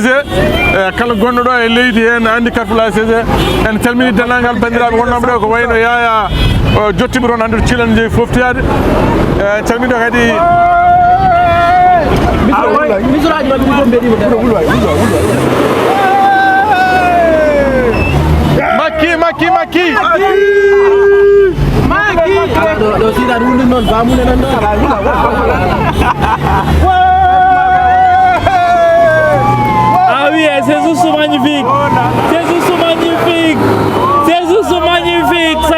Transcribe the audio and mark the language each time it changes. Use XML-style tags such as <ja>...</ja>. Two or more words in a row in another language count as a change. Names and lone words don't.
<ff>kala gonɗo ɗo e leydi he ne andi Carrefour la CG en calmini denndangal bandiraɓe wonnoɓe ɗo ko wayno Yaya jottiɓe toon hande Thilane jeeyi foftiyade en calmini ɗo kadi Macky</ff> <fr>ah oui, c'est juste magnifique. C'est juste magnifique. C'est juste magnifique ça.</fr>